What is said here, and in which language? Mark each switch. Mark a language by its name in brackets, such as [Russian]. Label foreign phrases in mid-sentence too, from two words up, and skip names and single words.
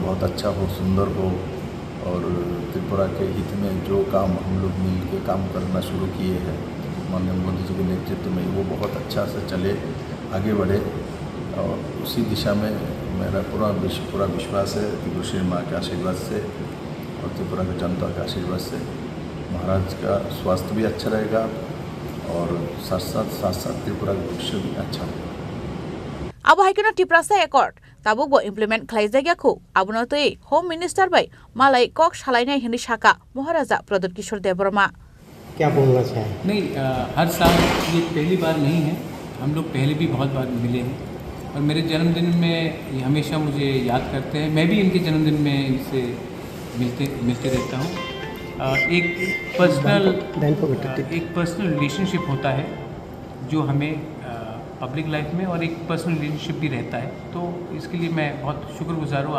[Hindi] बहुत अच्छा हो, सुंदर हो और त्रिपुरा के हित में जो काम हम लोग मिल के काम करना शुरू किए हैं माननीय मोदी जी के नेतृत्व में वो बहुत अच्छा से चले, आगे बढ़े और उसी दिशा में मेरा पूरा विश्वास है कि श्री माँ के आशीर्वाद से और त्रिपुरा की जनता के आशीर्वाद से महाराज का स्वास्थ्य भी अच्छा रहेगा और साथ साथ त्रिपुरा का भविष्य भी अच्छा होगा। [Kok Borok] अब हाइकेनो त्रिपुरा से एकॉर्ड ताबुबो इम्प्लीमेंट खालाइजागियाखौ आबुनो तै [English] home minister [Kok Borok] बाई मालाय कक सालायनाय हनै शाखा महाराजा प्रद्युৎ किशोर देबरमा [Hindi] क्या बोलना चाहें? नहीं, हर साल ये पहली बार नहीं है, हम लोग पहले भी बहुत बार मिले हैं और मेरे जन्मदिन में ये हमेशा मुझे याद करते हैं। मैं भी इनके जन्मदिन में इनसे मिलते रहता हूँ। एक [English] personal relationship [Hindi] होता है जो हमें [English] public life [Hindi] में और एक [English] personal relationship [Hindi] भी रहता है, तो इसके लिए मैं बहुत शुक्रगुजार हूँ।